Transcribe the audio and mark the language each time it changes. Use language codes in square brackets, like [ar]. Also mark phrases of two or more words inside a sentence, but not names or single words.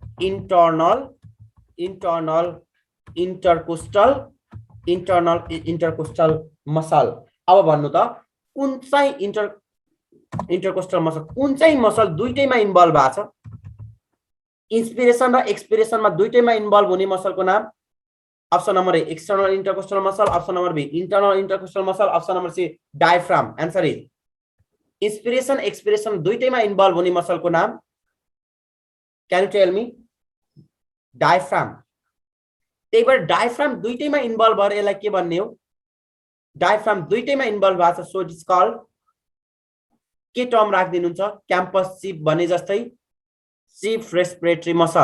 [en] intercostal muscle [ne] अब भन्नु त कुन चाहिँ [en] intercostal muscle [ne] कुन चाहिँ मसल दुईटैमा इन्भल्भ भएको छ इन्सपिरेसन र एक्सपिरेसनमा दुईटैमा इन्भल्भ हुने मसलको नाम [en] option number A external intercostal muscle option number B internal intercostal muscle option number C diaphragm answer is inspiration expiration [ne] दुईटैमा इन्भल्भ हुने मसलको नाम [en] Can you tell me diaphragm [ne] त्यही भएर डायफ्राम दुईटैमा इन्भल्भ भएर यसलाई के भन्ने हो डायफ्राम दुईटैमा इन्भल्भ भएको छ [en] so it is called [ne] के टर्म राख्दिनुहुन्छ [en] campus chief [ne] भने जस्तै [en] chief respiratory